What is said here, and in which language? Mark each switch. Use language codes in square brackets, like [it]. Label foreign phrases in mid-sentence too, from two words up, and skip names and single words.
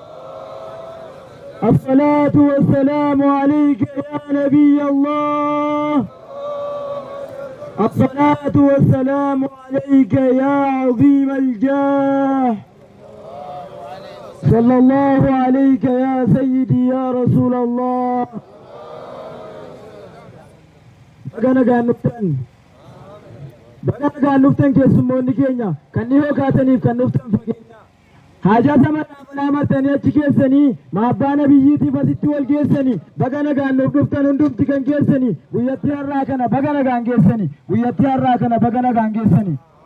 [ar] الصلاة والسلام عليك يا نبي الله. الصلاة والسلام عليك يا عظيم الجاه. صلى الله عليك يا سيدي يا رسول الله. [om] Baga nuftan keessummoonni keenya kan dhihoo kaataniif kan nuftan fageenya haajaa samadhaa martanii achi keessanii maabbaa nabiyyiitiif asitti wal geessanii baga nagaan nuuf dhuftan hundumti kan geessanii guyyatti har'aa kana baga nagaan geessanii guyyatti har'aa kana baga nagaan geessanii.